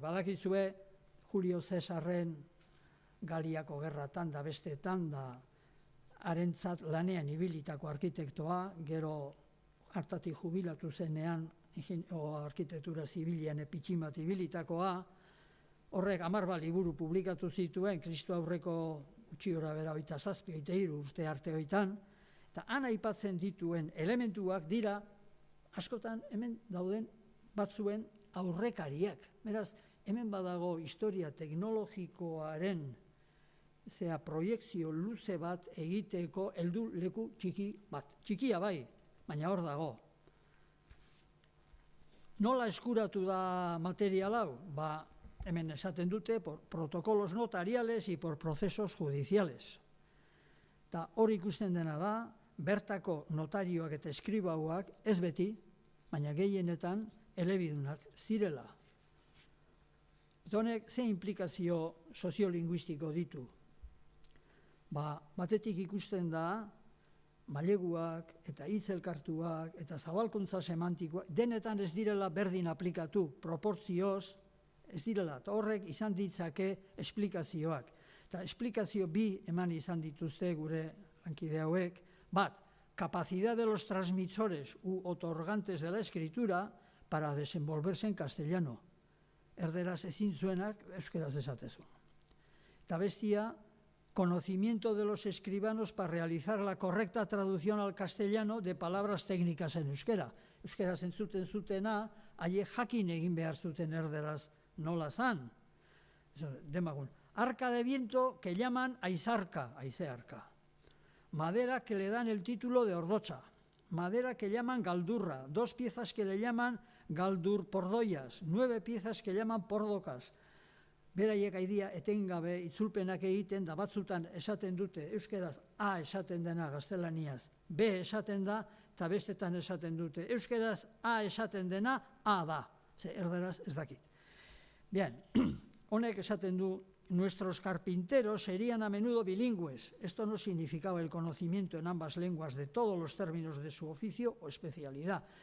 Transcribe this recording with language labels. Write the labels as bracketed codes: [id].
[eu] Badakizue, Julio Cesarren Galiako gerratan da besteetan da harentzat lanean ibilitako arkitektoa, gero hartatik jubilatu zenean arkitektura zibilian epitxin bat ibilitakoa, horrek 10 liburu publikatu zituen, Kristo aurreko gutxiora bera 27-23 urte arte hoitan, eta han aipatzen dituen elementuak dira, askotan hemen dauden batzuen aurrekariak. Beraz, hemen badago historia teknologikoaren proiekzio luze bat egiteko heldu leku txiki bat. Txikia bai, baina hor dago. Nola eskuratu da material hau? Hemen esaten dute [es] por protocolos notariales y por procesos judiciales. [eu] Eta hor ikusten dena da, bertako notarioak eta eskribauak ez beti, baina gehienetan elebidunak zirela. Eta honek ze implikazio soziolinguistiko ditu? Batetik ikusten da, maileguak eta hitz elkartuak eta zabalkuntza semantikoak denetan ez direla berdin aplikatu, proportzioz ez direla, eta horrek izan ditzake esplikazioak. Eta esplikazio bi eman izan dituzte gure lankide hauek, bat, [es] capacidad de los transmisores u otorgantes de la escritura para desenvolverse en castellano. [eu] Erderaz ezin zuenak euskeraz esatezu. Eta bestia, [es] conocimiento de los escribanos para realizar la correcta traducción al castellano de palabras técnicas en euskera. [eu] Euskeraz entzuten zutena, haiek jakin egin behar zuten erderaz nola zan. Demagun. [es] Arca de viento que llaman aizarka, aizearka. Madera que le dan el título de ordocha. Madera que llaman galdurra. 2 piezas que le llaman galdurpordoias. 9 piezas que llaman pordocas. [eu] Beraiek aidia etengabe itzulpenak egiten da batzutan esaten dute euskeraz A esaten dena gaztelaniaz, B esaten da eta bestetan esaten dute euskeraz A esaten dena A da. Erderaz ez dakit. [es] Bien, [eu] honek esaten du, [es] nuestros carpinteros serían a menudo bilingües. Esto no significaba el conocimiento en ambas lenguas de todos los términos de su oficio o especialidad.